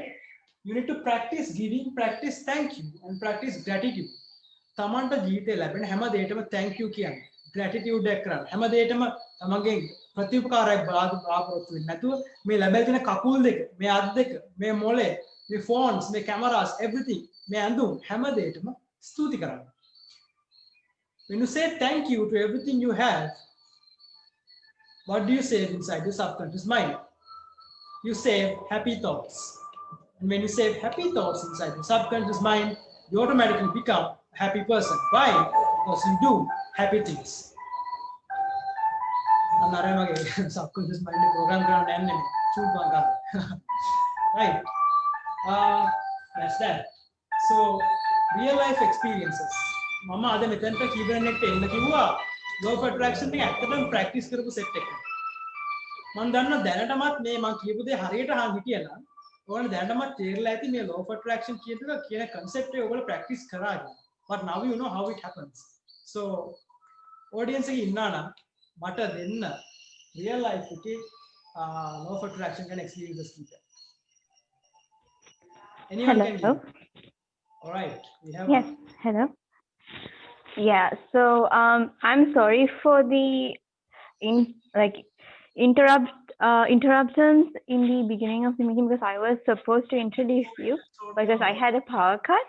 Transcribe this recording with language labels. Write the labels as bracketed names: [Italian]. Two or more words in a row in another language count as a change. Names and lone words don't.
[English] You need to practice giving, practice thank you, and practice gratitude. [Sinhala] තමන්ට ජීවිතේ ලැබෙන හැම දෙයකටම [English] thank you [Sinhala] කියන්නේ. gratitude එක කරන්න. හැම දෙයකටම තමන්ගේ ප්‍රතිඋපකාරයක් බලාපොරොත්තු වෙන්නේ නැතුව මේ ලැබෙන තියෙන කකුල් දෙක, මේ අත් දෙක, මේ මොලේ, මේ phones, මේ cameras, everything, මේ ඇඳුම් හැම දෙයකටම ස්තුති කරන්න. [English] When you say thank you to everything you have, what do you say inside your subconscious mind? You say happy thoughts. And when you say happy thoughts inside your subconscious mind, you automatically become a happy person. Why? Because you do happy things. Subconscious mind program right. That's that. So real life experiences. [Sinhala] මම අද මෙතනට කීවෙනෙක් එන්න කිව්වා [English] law of attraction [Sinhala] එක ඇත්තටම practice කරපු set එකක්. මම දන්නවා දැනටමත් මේ මම කියපු දේ හරියට අහන් හිටියනම් ඔයාලා දැනටමත් තේරලා ඇති මේ [English] law of attraction [Sinhala] කියන concept එක ඔයගොල්ලෝ practice කරා කියලා. [English] But now you know how it happens. [Sinhala] So audience එකේ ඉන්නා නම් මට දෙන්න [English] real life [Sinhala] එකේ [English] law of attraction [Sinhala] ගැන experiences කීපයක්. [English] Anyone Hello. can give? All right. We have Yes, hello. Yeah, so I'm sorry for the interruptions in the beginning of the meeting because I was supposed to introduce you because I had a power cut.